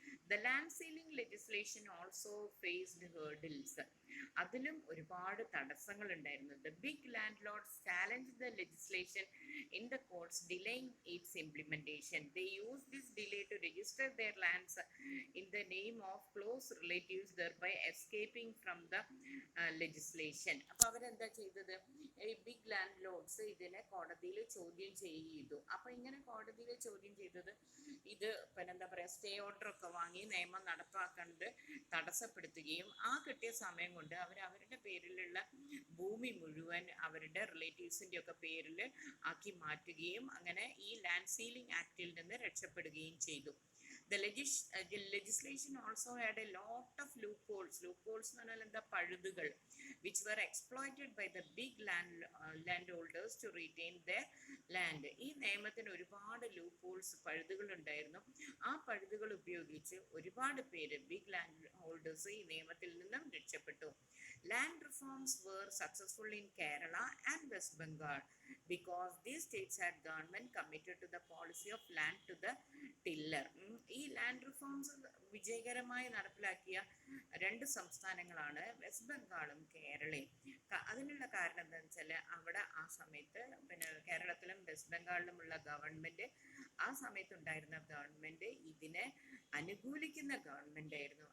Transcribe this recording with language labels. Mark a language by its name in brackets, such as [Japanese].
[English] The land ceiling legislation also faced hurdles. [Malayalam] അതിലും ഒരുപാട് തടസ്സങ്ങൾ ഉണ്ടായിരുന്നു. [English] The big landlords challenged the legislation in the courts, delaying its implementation. They used this delay to register their lands in the name of close relatives, thereby escaping from the legislation. [Malayalam] അപ്പോൾ അവരെന്താ ചെയ്തത്? ഈ big land lords ഇതിനെ കോടതിയിൽ ചോദ്യം ചെയ്തു. അപ്പോൾ ഇങ്ങനെ കോടതിയിൽ ചോദ്യം ചെയ്തത് ഇത് പിന്നെ എന്താ പറയുക, സ്റ്റേ ഓർഡർ ഒക്കെ വാങ്ങി നിയമം നടപ്പാക്കുന്നത് തടസ്സപ്പെടുത്തുകയും ആ കിട്ടിയ സമയം കൊണ്ട് അവരുടെ പേരിലുള്ള ഭൂമി മുഴുവൻ അവരുടെ റിലേറ്റീവ്സിൻ്റെ ഒക്കെ പേരിൽ ആക്കി മാറ്റുകയും അങ്ങനെ ഈ ലാൻഡ് സീലിംഗ് ആക്ടിൽ നിന്ന് രക്ഷപ്പെടുകയും ചെയ്തു. [English] The legislation also had a lot of loopholes. [Malayalam] Loopholes എന്ന് പറഞ്ഞാൽ എന്താ? പഴുതുകൾ. [English] Which were exploited by the big landholders to retain their land. [Malayalam] ഈ നിയമത്തിന് ഒരുപാട് ലൂപ്പ്ഹോൾസ്, പഴുതുകൾ ഉണ്ടായിരുന്നു. ആ പഴുതുകൾ ഉപയോഗിച്ച് ഒരുപാട് പേര്, ബിഗ് ലാൻഡ് ഹോൾഡേഴ്സ്, ഈ നിയമത്തിൽ നിന്നും രക്ഷപ്പെട്ടു. [English] Land reforms were successful in Kerala and West Bengal because these states had government committed to the policy of land to the tiller. ഈ [Malayalam] ഈ ലാൻഡ് റിഫോംസ് വിജയകരമായി നടപ്പിലാക്കിയ രണ്ട് സംസ്ഥാനങ്ങളാണ് വെസ്റ്റ് ബംഗാളും കേരളയും. അതിനുള്ള കാരണം എന്താണെന്ന് വെച്ചാൽ അവിടെ ആ സമയത്ത് പിന്നെ കേരളത്തിലും വെസ്റ്റ് ബംഗാളിലുമുള്ള ഗവൺമെൻറ്, ആ സമയത്തുണ്ടായിരുന്ന ഗവൺമെൻറ് ഇതിനെ അനുകൂലിക്കുന്ന ഗവൺമെൻറ് ആയിരുന്നു.